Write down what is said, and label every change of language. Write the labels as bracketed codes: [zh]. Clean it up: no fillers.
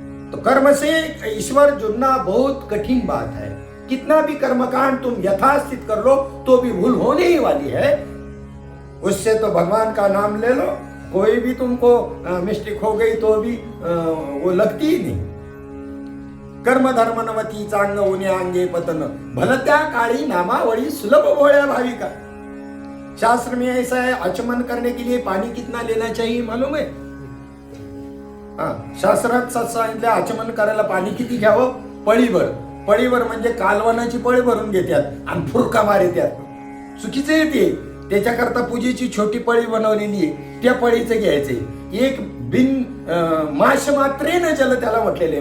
[hi] तो कर्म से ईश्वर जुड़ना बहुत कठिन बात है. कितना भी कर्मकांड तुम यथास्थित कर लो तो भी भूल होने ही वाली है. उससे तो भगवान का नाम ले लो, कोई भी तुमको मिस्टेक हो गई तो भी वो लगती ही नहीं. [mr] कर्म धर्म नवती चांग उन्हे अंगे पतन, भलत्या काळी नामावळी सुलभ भोळ्या भाविका. [hi] शास्त्र में ऐसा है, आचमन करने के लिए पानी कितना लेना चाहिए मालूम है? [mr] शास्त्रात सांगितलं आचमन करायला पाणी किती घ्यावं? पळीभर. पळीभर म्हणजे कालवनाची पळी भरून घेतात आणि फुरका मारतात. चुकीचं येते. त्याच्याकरता पूजेची छोटी पळी बनवलेली आहे, त्या पळीचं घ्यायचंय. एक बिन माश मात्रेन जल त्याला म्हटलेले.